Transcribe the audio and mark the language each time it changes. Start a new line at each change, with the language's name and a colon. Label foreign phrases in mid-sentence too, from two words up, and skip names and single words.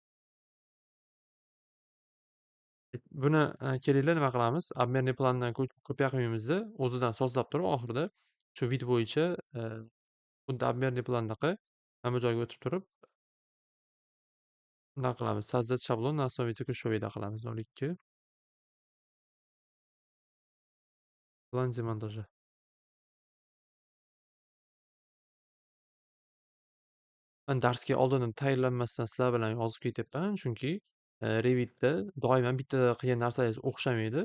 Uzbek: Buni kelinglar nima qilamiz? Обменный plandan ko'piya qilmaymiz-da, o'zidan sozlab turib oxirida shu vid bo'yicha xuddi обменный plandaqa mana bu joyga o'tib turib bunaqa qilamiz.
Russian: Создать шаблон на основе текущего вида
Uzbek: qilamiz. 0,2 plan demontaji. Man darsga oldindan tayyorlanmasdan sizlar bilan yozib ketyapman, chunki Revitda doimo bitta qilgan narsangiz o'xshamaydi.